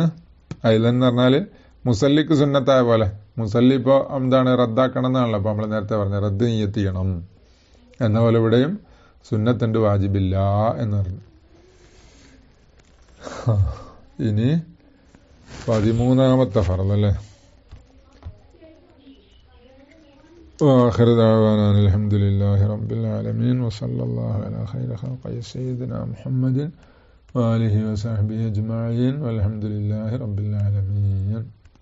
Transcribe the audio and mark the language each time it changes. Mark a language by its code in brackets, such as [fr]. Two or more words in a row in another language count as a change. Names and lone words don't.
[ml] അയ്ദൻ എന്ന് പറഞ്ഞാല് മുസല്ലിക്ക് സുന്നത്തായ പോലെ, മുസല്ലി ഇപ്പോ എന്താണ് റദ്ദാക്കണം എന്നാണല്ലോ. അപ്പൊ നമ്മൾ നേരത്തെ പറഞ്ഞ റദ്ദ് നിയ്യത്ത് ചെയ്യണം എന്ന പോലെ ഇവിടെയും സുന്നത്തുണ്ട്, വാജിബില്ല എന്ന് പറഞ്ഞു. ഇനി 13ാമത്തെ ഫർള് അല്ലേ. [ar] وآخر دعوانا الحمد لله رب العالمين وصلى الله على خير خلقه سيدنا محمد وآله وصحبه أجمعين والحمد لله رب العالمين.